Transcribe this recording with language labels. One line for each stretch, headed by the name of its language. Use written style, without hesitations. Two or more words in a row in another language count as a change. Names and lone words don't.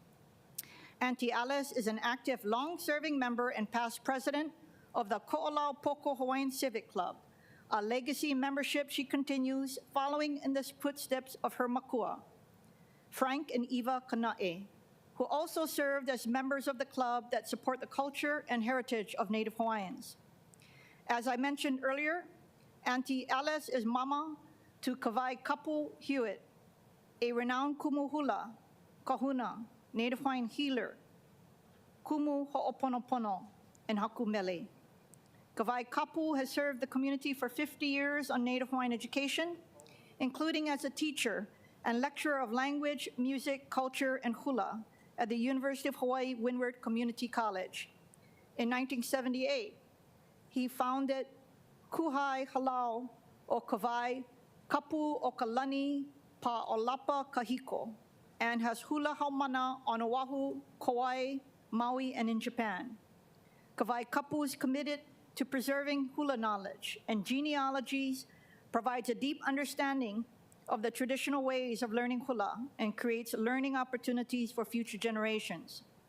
English: Auntie Alice is an active, long-serving member and past president of the Ko'olau Poko Hawaiian Civic Club, a legacy membership she continues following in the footsteps of her makua, Frank and Eva Kana'e, who also served as members of the club that support the culture and heritage of Native Hawaiians. As I mentioned earlier, Auntie Alice is mama to Kawai Kapu Hewitt, a renowned
Hawaiian: kumu hula,
English: kahuna, Native Hawaiian healer,
Hawaiian: kumu ho'oponopono,
English: and
Hawaiian: haku mele.
English: Kawai Kapu has served the community for 50 years on Native Hawaiian education, including as a teacher and lecturer of language, music, culture, and hula at the University of Hawaii Windward Community College. In 1978, he founded Kuhai Halau o Kawai Kapu o Kalani Pa Olapa Kahiko and has
Hawaiian: hula haumana
English: on Oahu, Kauai, Maui, and in Japan. Kawai Kapu is committed to preserving hula knowledge and genealogies, provides a deep understanding of the traditional ways of learning hula, and creates learning opportunities for future generations.